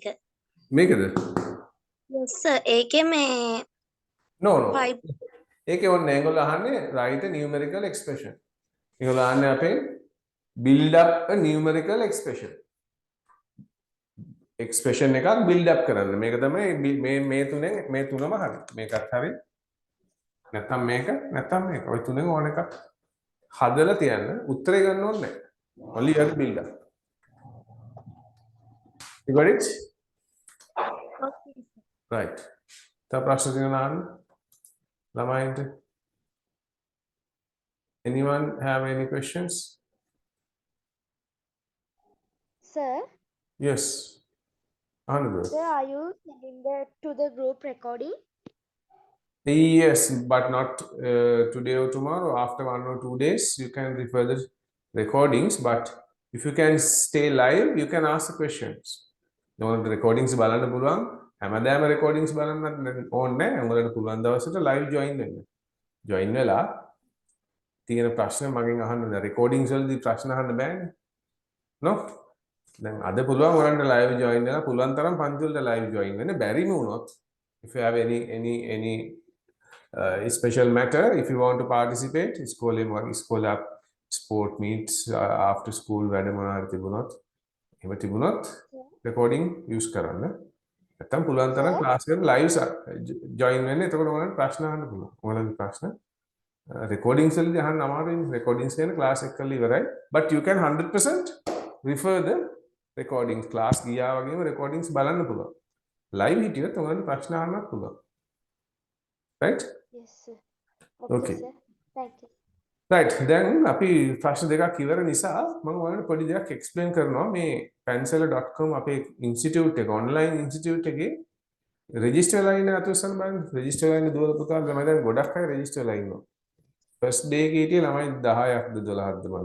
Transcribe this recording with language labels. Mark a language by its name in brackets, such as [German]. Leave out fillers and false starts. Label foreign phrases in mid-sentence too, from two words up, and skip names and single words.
[Sinhala] මේකද? [English] Yes, sir. ඒකේ මේ No, no. 5 [Sinhala] ඒකේ ඕනේ ඒගොල්ලෝ අහන්නේ [English] write a numerical expression. [Sinhala] ඒගොල්ලෝ අහන්නේ අපේ [English] build up a numerical expression. Expression එකක් build up [Sinhala] කරන්න. මේක තමයි මේ තුනෙන් මේ තුනම හරි. මේකත් හරි. නැත්තම් මේක. ඔය තුනෙන් ඕන එකක් හදලා තියන්න. උත්තරේ ගන්න ඕනේ නැහැ. [English] Only you have to build up. You got it? Okay. Right. [Sinhala] තව ප්‍රශ්න තියෙනවා අහන්න. ළමයින්ට. [English] Anyone have any questions? Sir, Yes. Another. sir, are you sending that to the group recording? Yes, but not today or tomorrow. After 1 or 2 days, you can refer the recordings. But if you can stay live, you can ask the questions. No recordings [Sinhala] බලන්න පුළුවන්. හැමදාම recordings බලන්න ඕනේ නැහැ. උඹලට පුළුවන් දවසට live join වෙන්න. Join වෙලා තියෙන ප්‍රශ්න මගෙන් අහන්න. recordings වලදී ප්‍රශ්න අහන්න බෑනේ. [English] No? [Sinhala] දැන් අද පුළුවන් ඔයාලට live join වෙලා පුළුවන් තරම් පන්ති වලට live join වෙන්න. බැරිම වුණොත් [English] if you have any special matter, if you want to participate, school up sport meets after school [Sinhala] වැඩ මොනවාරි තිබුණොත් එහෙම තිබුණොත් recording use කරන්න. නැත්තම් පුළුවන් තරම් [English] class එකට live join [Sinhala] වෙන්න. එතකොට ඔයාලට ප්‍රශ්න අහන්න පුළුවන්. ඔයාලගේ ප්‍රශ්න recordings වලදී අහන්න අමාරුයි. recordings කියන class එක කරලා ඉවරයි. [English] But you can 100% refer the recordings. [Sinhala] class ගියා වගේම recordings බලන්න පුළුවන්. live හිටියොත් ඔයාලට ප්‍රශ්න අහන්නත් පුළුවන්. [English] Right? Yes, sir. Okay, Okay. sir. Thank you. Right. [Sinhala] දැන් අපි ප්‍රශ්න දෙකක් ඉවර නිසා මම ඔයාලට පොඩි දෙයක් explain කරනවා. මේ pensala.com අපේ ඉන්ස්ටිටියුට් එක online ඉන්ස්ටිටියුට් එකේ register වෙලා ඉන්න අතොස්සන් බලන්න. register වෙලා ඉන්න දුවල පුතාලා ළමයි දැන් ගොඩක් අය register වෙලා ඉන්නවා. first day එකේ හිටියේ ළමයි 10ක්ද 12ක්ද මන්ද.